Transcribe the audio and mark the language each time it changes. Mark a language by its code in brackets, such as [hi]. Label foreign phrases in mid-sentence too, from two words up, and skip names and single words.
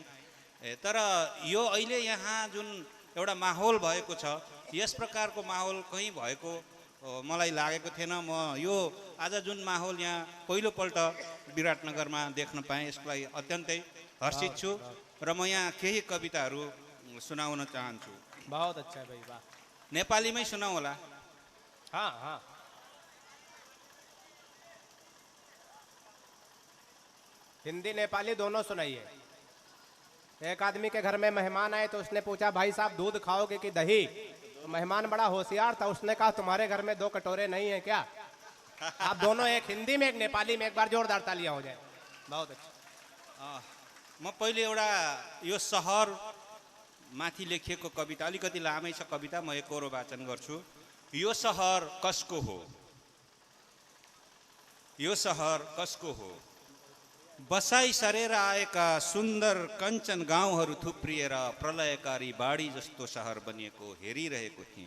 [ne] तर यो अहिले यहाँ जुन एउटा माहौल भएको छ, यस प्रकारको माहौल कहीँ भएको मलाई लागेको थिएन। म यो आज जुन माहौल यहाँ पहिलोपल्ट विराटनगरमा देख्न पाएँ, यसको लागि अत्यन्तै हर्षित छु र म यहाँ केही कविताहरू सुनाउन चाहन्छु। [hi] बहुत अच्छा है भाई, वाह। [ne] नेपालीमै सुनाऊ होला? [hi] हाँ हाँ, हिंदी नेपाली दोनों सुनाइए। एक आदमी के घर में मेहमान आए तो उसने पूछा, भाई साहब दूध खाओगे कि दही? तो मेहमान बड़ा होशियार था, उसने कहा तुम्हारे घर में 2 कटोरे नहीं है क्या? आप दोनों, एक हिंदी में एक नेपाली में, एक बार जोरदार तालियां हो जाए। बहुत अच्छा। [ne] म पहिले एउटा यो सहर माथि लेखिएको कविता, अलिकति लामै छ कविता, म एकहोरो वाचन गर्छु। यो सहर कसको हो? यो सहर कसको हो? बसाई सरेर आएका सुन्दर कञ्चन गाउँहरू थुप्रिएर प्रलयकारी बाढी जस्तो सहर बनिएको हेरिरहेको थिएँ।